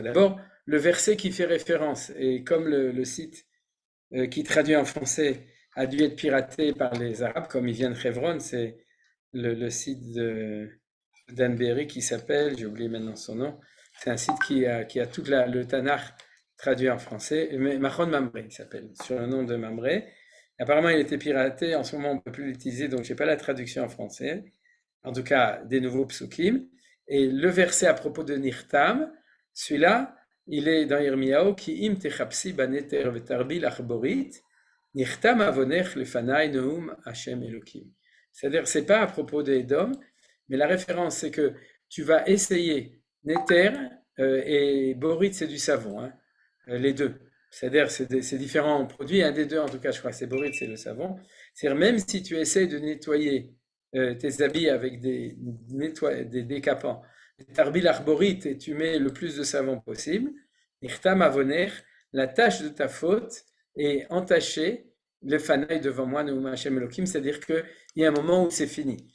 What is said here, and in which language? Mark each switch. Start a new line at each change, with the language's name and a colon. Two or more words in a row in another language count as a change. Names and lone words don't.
French: D'abord, le verset qui fait référence, et comme le site qui traduit en français a dû être piraté par les Arabes, comme il vient de Hebron, c'est le site d'Anne Berry qui s'appelle, j'ai oublié maintenant son nom, c'est un site qui a tout le Tanakh traduit en français, Machon Mamre, il s'appelle, sur le nom de Mamre. Apparemment, il était piraté. En ce moment, on ne peut plus l'utiliser, donc je n'ai pas la traduction en français. En tout cas, des nouveaux psukim. Et le verset à propos de Nirtam, celui-là, il est dans Yirmiyahu,
Hebrew: כי אם תכבסי בנתר ותרבי לך בורית נכתם עונך לפני נאם ה' אלהים.
French: C'est-à-dire, ce n'est pas à propos de Edom, mais la référence, c'est que tu vas essayer Neter et Borit, c'est du savon, hein, les deux. C'est-à-dire, c'est différents produits. Un des deux, en tout cas, je crois que c'est Borit, c'est le savon. C'est-à-dire, même si tu essaies de nettoyer tes habits avec des décapants,
Hebrew: תרבי לך בורית,
French: et tu mets le plus de savon possible,
Hebrew: נכתם עונך,
French: la tâche de ta faute est entachée, le fanaï devant moi,
Hebrew: נאם ה' אלהים,
French: c'est-à-dire qu'il y a un moment où c'est fini.